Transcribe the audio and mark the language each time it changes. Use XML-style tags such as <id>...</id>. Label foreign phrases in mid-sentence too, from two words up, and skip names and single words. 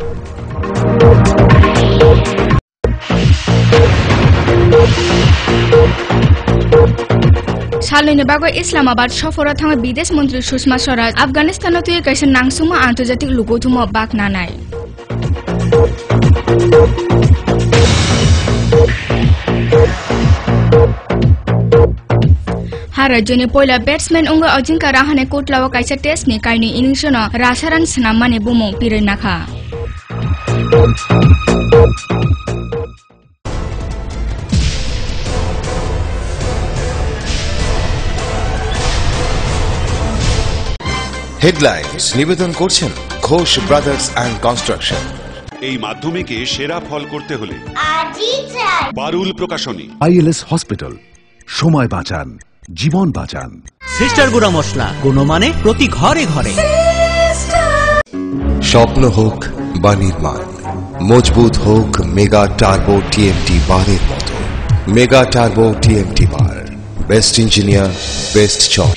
<trp>Salini bagai Islamabad sofora thanga bidesh mantri Sushma Swaraj Afghanistan tu kaisa nangsuma antarjatik lugothuma bak nanai Harajoni poila batsman unga Ajinkya Rahane kotlawa kaisa test ni kaini innings no rasaran snamane bumong pirai nakha</trp> <bn>হেডলাইন্স নিবেদন করছেন ঘোষ ব্রাদার্স অ্যান্ড কনস্ট্রাকশন। এই মাধ্যমিকে সেরা ফল করতে হলে পারুল প্রকাশনী। আইএলএস হসপিটাল, সময় বাঁচান, জীবন বাঁচান। সিস্টার গুঁড়া মশলা, গুণমানে প্রতি ঘরে ঘরে। স্বপ্ন হোক বা নির্মাণ, মজবুত হোক মেগা টার্বো টিএমটি বারের মতো। মেগা টার্বো টিএমটি বার, বেস্ট ইঞ্জিনিয়ার, বেস্ট চয়েস।</bn>